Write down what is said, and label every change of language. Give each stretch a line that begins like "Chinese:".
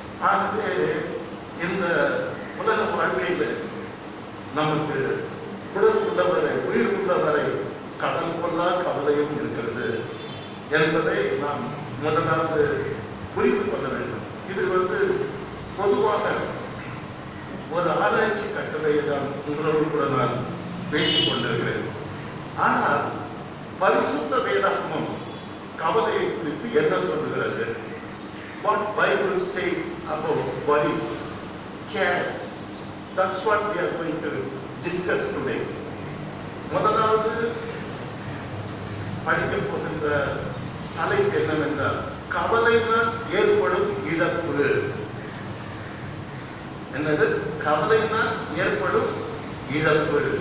Tamil: ஆகவே இந்த உலக வாழ்க்கையில் நமக்கு உடல் உள்ளவரை, உயிர் உள்ளவரை கடல் கொள்ளா கவலையும் இருக்கிறது என்பதை நாம் முதலாவது புரிந்து கொள்ள வேண்டும். இது பொதுவாக ஒரு ஆராய்ச்சி கட்டுரையை தான் உங்களோடு கூட நான் பேசிக் கொண்டிருக்கிறேன். ஆனால் பரிசுத்த வேதாகமம் கவலையை குறித்து என்ன சொல்லுகிறது?
English: What Bible says about worries, cares. That's what we are going to discuss today.
Tamil: முதலாவது படிக்க போகின்ற தலைப்பு என்னவென்றால், கவலையினால் ஏற்படும் இழப்பு. என்னது? கவலையினால் ஏற்படும் இழப்பு.